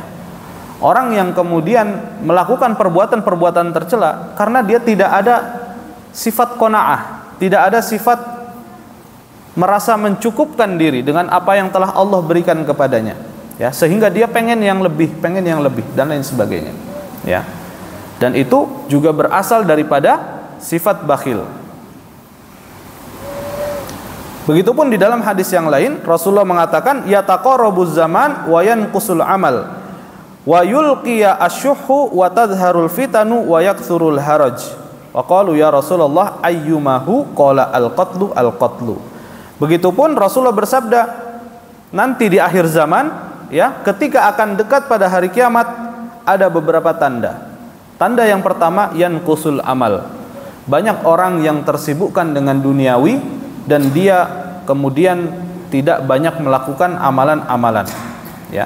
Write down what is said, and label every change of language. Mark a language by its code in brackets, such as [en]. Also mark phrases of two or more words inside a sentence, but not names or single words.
[id] Orang yang kemudian melakukan perbuatan-perbuatan tercela karena dia tidak ada sifat qanaah, tidak ada sifat merasa mencukupkan diri dengan apa yang telah Allah berikan kepadanya, ya, sehingga dia pengen yang lebih dan lain sebagainya, ya. Dan itu juga berasal daripada sifat bakhil. Begitupun di dalam hadis yang lain Rasulullah mengatakan [ar] يتقارب الزمان وينقص العمل ويلقى الشح وتظهر الفتن ويكثر الهرج. وقالوا يا رسول الله أيما هو قال القتل. [id] Begitupun Rasulullah bersabda, nanti di akhir zaman, ya, ketika akan dekat pada hari kiamat, ada beberapa tanda. Tanda yang pertama, [ar] ينقص العمل. [id] Banyak orang yang tersibukkan dengan duniawi dan dia kemudian tidak banyak melakukan amalan-amalan, ya.